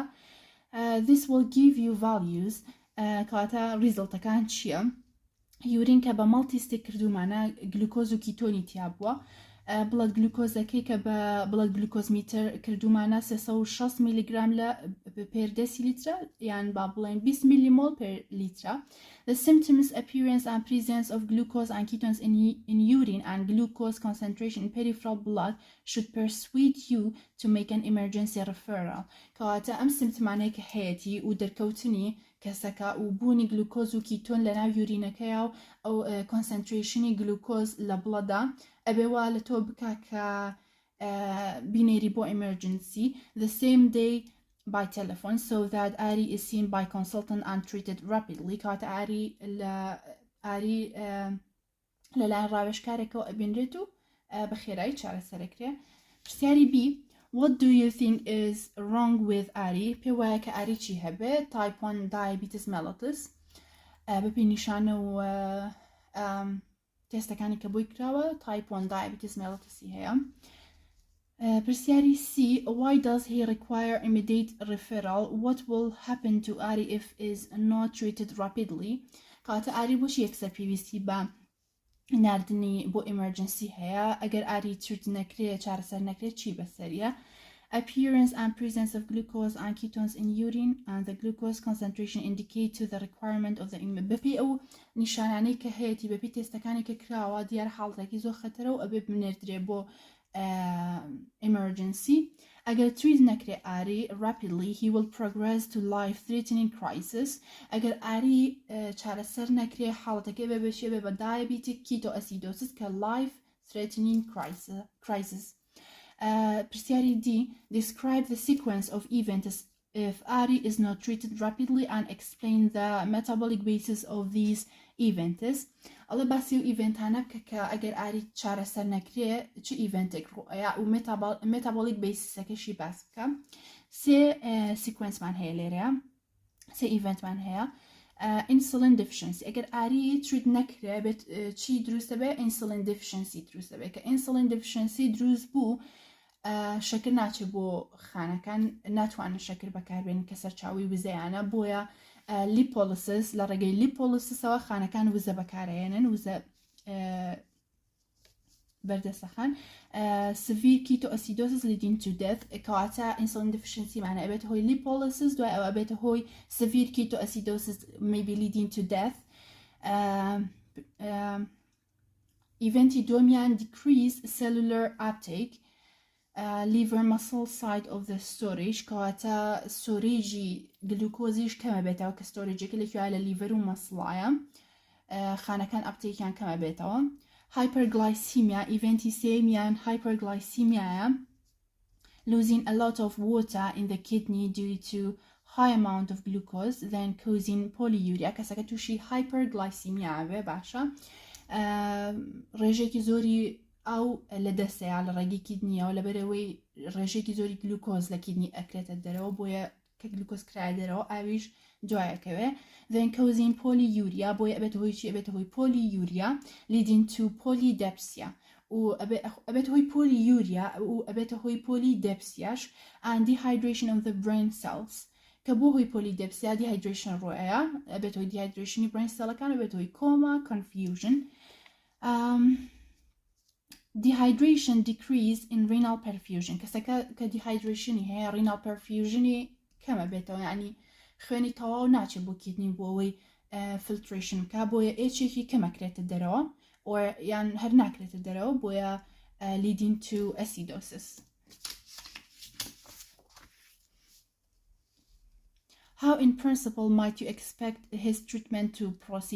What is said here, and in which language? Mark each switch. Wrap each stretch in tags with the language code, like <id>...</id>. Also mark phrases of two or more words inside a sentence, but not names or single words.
<en>This will give you values</en> <ckb>کاتە ریزڵتەکان چییە؟ یورین کە بە مەڵتیستێک کردومانە گلوکۆز و کیتۆنی تیا بووە بڵەت گلوکۆزەکەی کە بە بڵەت گلوکۆزمیتر کردومانە 360 میلیگرام لە پێر دەسیلیترە یان با بڵێن 20 میلیمۆل پێر لیترە.</ckb> <en>The symptoms, appearance and presence of glucose and ketones in urine and glucose concentration in peripheral blood should persuade you to make an emergency referral.</en> <ckb>کەواتە ئەم سیمتمانەیە کە هەیەی و دەرکەوتنی کەسەکە و بوونی گلوکۆز و کیتۆن لە ناو یورینەکەیە و ئەو کۆنسنتریشنی گلوکۆز لە بڵەدا ئەبێوا لە تۆ بکە کە بینێری بۆ</ckb> <en>emergency the same day by telephone so that ARI is seen by consultant and treated rapidly.</en> <ckb>کاتە ئاری لەلایەن ڕاوێژکارێکەوە ئەبینرێت و بە خێرایی چارەسەرەکرێ.</ckb> <en>پرسیاری B What do you think is wrong with ARI?</en> <ckb>پێ وایە کە ئاری چی هەبێت؟</ckb> <en>Type 1 diabetes mellitus</en> <ckb>بەپی نیشانە و تێستەکانی کە بۆی کراوە</ckb> <en>Type 1 diabetes mellitus</en> <ckb>هەیە.</ckb> <en>پرسیاری C Why does he require immediate referral? What will happen to ARI if is not treated rapidly?</en> <ckb>کاتە ئاری بۆشی یەکسەر پێویستی بە ناردنی بۆ emergency هەیە ئەگەر ئاری تریت نەکرێت چارەسەر نەکرێت چی بەسەریە؟</ckb> <en>Appearance and presence of glucose and ketones in urine and the glucose concentration indicate to the requirement of the</en> <ckb>بەپی ئەو نیشانانەی کە هەیەی بەپی تێستەکانی کە کراوە دیار حاڵەتێکی زۆر خەتەرە و ئەبێ بنێردرێ بۆ emergency. ئەگەر تریت نەکرێ ئاری</ckb> <en>rapidly he will progress to life-threatening crisis.</en> <ckb>ئەگەر ئاری چارەسەر نەکرێ حاڵەتەکەی بێ بەشێ بێ بە</ckb> <en>diabetic ketoacidosis</en> <ckb>کە</ckb> <en>life-threatening crisis. پرسیاری D Describe the sequence of events if ARI is not treated rapidly and explain the metabolic basis of these events.</en> <ckb>ئەڵێ باسی و ئیڤنتانە بکە کە ئەگەر ئاری چارەسەر نەکرێ چ ئیڤنتێک ڕۆیە و مێتابۆلیک بیسیسەکەشی باس بکە. سێ سیکوێنسمان هەیە لێرەیە سێ ئیڤنتمان هەیە.</ckb> <en>Insulin deficiency</en> <ckb>ئەگەر ئاری تریت نەکرێ بێت چی دروستە بێ</ckb> <en>insulin deficiency</en> <ckb>دروستە بێت کە</ckb> <en>insulin deficiency</en> <ckb>دروست بوو شەکر ناچێت بۆ خانەکان ناتوانن شەکر بەکاربێن کە سەرچاوی وزەیانە بۆیە لیپۆلیسس لە ڕێگەی لیپۆلیسسەوە خانەکان وزە بەکارهێنن وزە بەردەستەخان.</ckb> <en>severe ketoacidosis leading to death کەواتە insulin deficiency</en> <ckb>معنە ئەبێت هۆی لیپۆلیسس دوای ئەوە ئەبێتە هۆی</ckb> <en>severe ketoacidosis maybe leading to death.</en> <ckb>ئیڤنتی دومیان</ckb> <en>decrease cellular uptake liver muscle side of the storage</en> <ckb>کەواتە سۆرێژی گلوکۆزیش کەمە بێتەوە کە ستۆرێجێکی لەکوێ لە لیڤەر و مەسڵایە خانەکان ئەپتێکیان کەمە بێتەوە.</ckb> <en>hyperglycemia</en> <ckb>ئیڤنتی سێمیان</ckb> <en>hyperglycemiaە losing a lot of water in the kidney due to high amount of glucose then causing polyuria کەسەکە</en> <ckb>تووشی hyperglycemia بێ باشە ڕێژێکی زۆری ئەو لە دەستەیە لە ڕێگی کیدنیەوە لەبەرەوەی ڕێژێکی زۆری گلوکۆز لە کیدنی ئەکرێتە دەرەوە بۆیە کە گلوکۆز کرای دەرەوە ئاویش دوایەکەوێ</ckb> <en>then causing polyuria</en> <ckb>بۆیە ئەبێت هۆی چی ئەبێت هۆی</ckb> <en>polyuria leading to polydipsia</en> <ckb>و ئەبێت هۆی polyuria و ئەبێتە هۆی polydipsiaش</ckb> <en>and dehydration of the brain cells</en> <ckb>کە بۆ هۆی پۆلیدەپسیا دیهایدرێشن ڕۆیە ئەبێت هۆی دیهایدرێشنی برین سێڵەکان ئەبێت هۆی کۆما confusion.</ckb> <en>Dehydration decrease in renal perfusion</en> <ckb>کەسەکە کە دیهایدرێشنی هەیە</ckb> <en>renal perfusionی</en> <ckb>کەمە بێتەوە یعنی خوێنی تەواو ناچێت بۆ کیدنی بۆ ئەوەی filtration بکە بۆیە ئێچێکی کەمەکرێتە دەرەوە یان هەر ناکرێتە دەرەوە بۆیە</ckb> <en>leading to acidosis. How in principle might you expect his treatment to proceed?</en>